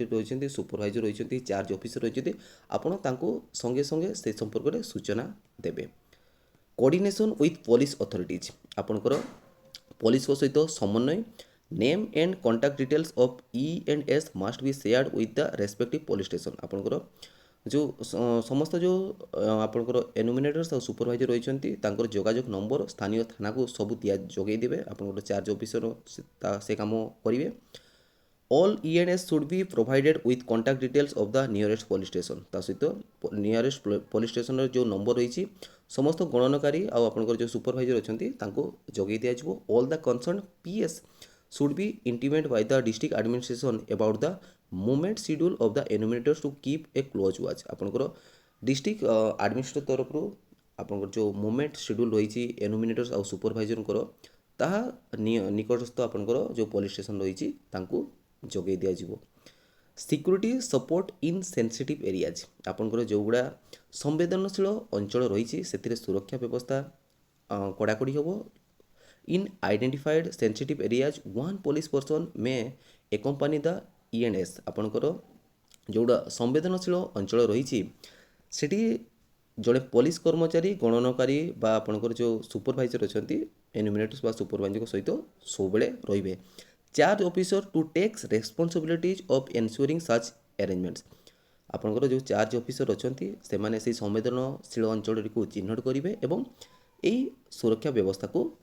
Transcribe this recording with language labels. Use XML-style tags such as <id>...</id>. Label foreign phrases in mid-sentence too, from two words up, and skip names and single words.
<or>ରହିଛନ୍ତି ସୁପରଭାଇଜର ରହିଛନ୍ତି</or> <en>charge officer</en> <or>ରହିଛନ୍ତି ଆପଣ ତାଙ୍କୁ ସଙ୍ଗେ ସଙ୍ଗେ ସେ ସମ୍ପର୍କରେ ସୂଚନା ଦେବେ</or> <en>coordination with police authorities</en> <or>ଆପଣଙ୍କର ପୋଲିସଙ୍କ ସହିତ ସମନ୍ୱୟ</or> <en>name and contact details of E&S must be shared with the respective police station</en> <or>ଆପଣଙ୍କର ଯେଉଁ ସମସ୍ତ ଯେଉଁ ଆପଣଙ୍କର ଏନୁମିନେଟର୍ସ ଆଉ ସୁପରଭାଇଜର ରହିଛନ୍ତି ତାଙ୍କର ଯୋଗାଯୋଗ ନମ୍ବର ସ୍ଥାନୀୟ ଥାନାକୁ ସବୁ ଯୋଗାଇ ଦେବେ ଆପଣଙ୍କର</or> <en>charge officer</en> <or>ସେ କାମ କରିବେ</or> <en>all E&S should be provided with contact details of the nearest police station</en> <or>ତା ସହିତ</or> <en>nearest police stationର</en> <or>ଯେଉଁ ନମ୍ବର ରହିଛି ସମସ୍ତ ଗଣନକାରୀ ଆଉ ଆପଣଙ୍କର ଯେଉଁ ସୁପରଭାଇଜର ଅଛନ୍ତି ତାଙ୍କୁ ଯୋଗାଇ ଦିଆଯିବ</or> <en>all the concern PS should be intimated by the district administration about the movement schedule of the enumerators to keep a close watch</en> <or>ଆପଣଙ୍କର</or> <en>district administrator</en> <or>ତରଫରୁ ଆପଣଙ୍କର ଯେଉଁ</or> <en>movement schedule</en> <or>ରହିଛି ଏନୁମିନେଟର୍ସ ଆଉ ସୁପରଭାଇଜରଙ୍କର ତାହା ନିକଟସ୍ଥ ଆପଣଙ୍କର ଯେଉଁ</or> <en>police station</en> <or>ରହିଛି ତାଙ୍କୁ ଯୋଗାଇ ଦିଆଯିବ</or> <en>security support in sensitive areas</en> <or>ଆପଣଙ୍କର ଯେଉଁଗୁଡ଼ା ସମ୍ବେଦନଶୀଳ ଅଞ୍ଚଳ ରହିଛି ସେଥିରେ ସୁରକ୍ଷା ବ୍ୟବସ୍ଥା କଡ଼ାକଡ଼ି ହେବ</or> <en>in identified sensitive areas one police person may accompany the E&S</en> <or>ଆପଣଙ୍କର ଯେଉଁଟା ସମ୍ବେଦନଶୀଳ ଅଞ୍ଚଳ ରହିଛି ସେଠି ଜଣେ ପୋଲିସ କର୍ମଚାରୀ ଗଣନକାରୀ ବା ଆପଣଙ୍କର ଯେଉଁ ସୁପରଭାଇଜର ଅଛନ୍ତି ଏନୁମିନେଟର୍ସ ବା ସୁପରଭାଇଜରଙ୍କ ସହିତ ସବୁବେଳେ ରହିବେ</or> <en>charge officer to takes responsibilities of ensuring such arrangements</en> <or>ଆପଣଙ୍କର ଯେଉଁ</or> <en>charge officer</en> <or>ଅଛନ୍ତି ସେମାନେ ସେହି ସମ୍ବେଦନଶୀଳ ଅଞ୍ଚଳଟିକୁ ଚିହ୍ନଟ କରିବେ ଏବଂ ଏହି ସୁରକ୍ଷା ବ୍ୟବସ୍ଥାକୁ</or>